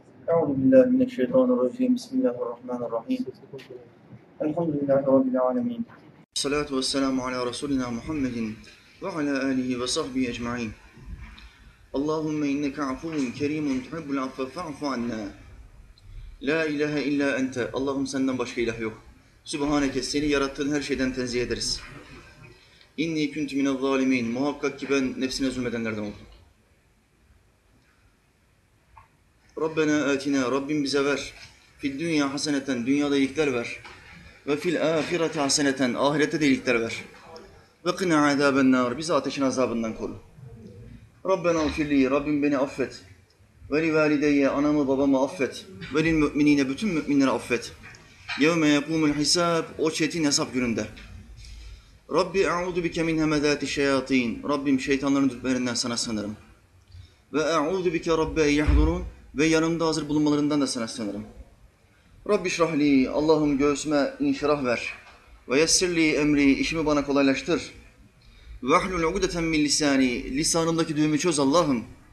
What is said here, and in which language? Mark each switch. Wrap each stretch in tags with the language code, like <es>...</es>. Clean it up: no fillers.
<ar>أعوذ بالله من الشيطان الرجيم، بسم الله الرحمن الرحيم، الحمد لله رب العالمين، الصلاة والسلام على رسولنا محمد وعلى آله وصحبه أجمعين. اللهم إنك عفو كريم تحب العفو فاعف عنا. لا إله إلا أنت.</ar> <tr>اللهم senden başka ilah yok. Sübhaneke, seni yarattığın her şeyden tenzih ederiz.</tr> <ar>İnni küntü mine zalimin.</ar> <tr>Muhakkak ki ben nefsine zulmedenlerden oldum.</tr> <ar>Rabbena atina.</ar> <tr>Rabbim bize ver.</tr> <ar>Fid dünya haseneten.</ar> <tr>Dünyada iyilikler ver.</tr> <ar>Ve fil ahireti haseneten.</ar> <tr>Ahirette de iyilikler ver.</tr> <ar>Ve kına azaben nar.</ar> <tr>Bizi ateşin azabından koru.</tr> <ar>Rabbena ufirli.</ar> <tr>Rabbim beni affet.</tr> <ar>Ve li valideyye.</ar> <tr>Anamı babamı affet.</tr> <ar>Ve lil müminine.</ar> <tr>Bütün müminleri affet.</tr> <ar>يَوْمَ يَقُومُ الْحِسَابِ</ar> <tr>O çetin hesap gününde.</tr> <ar>رَبِّ اَعُوذُ بِكَ مِنْ هَمَذَاتِ الشَّيَاطِينَ</ar> <tr>Rabbim, şeytanların dürtmelerinden sana sığınırım.</tr> <ar>وَاَعُوذُ بِكَ رَبَّ اَيَّحْضُرُونَ</ar> <tr>Ve yanımda hazır bulunmalarından da sana sığınırım.</tr> <ar>رَبِّ اشْرَحْ لِي</ar> <tr>Allah'ım göğsüme inşirah ver.</tr> <ar>وَيَسِّرْ لِي اَمْرِي</ar> <tr>İşimi bana kolaylaştır.</tr> <ar>وَاَحْلُلْ عُقْدَةً مِنْ لِسَانِي</ar> <tr>Lisanımdaki düğümü çöz Allah'ım.</tr>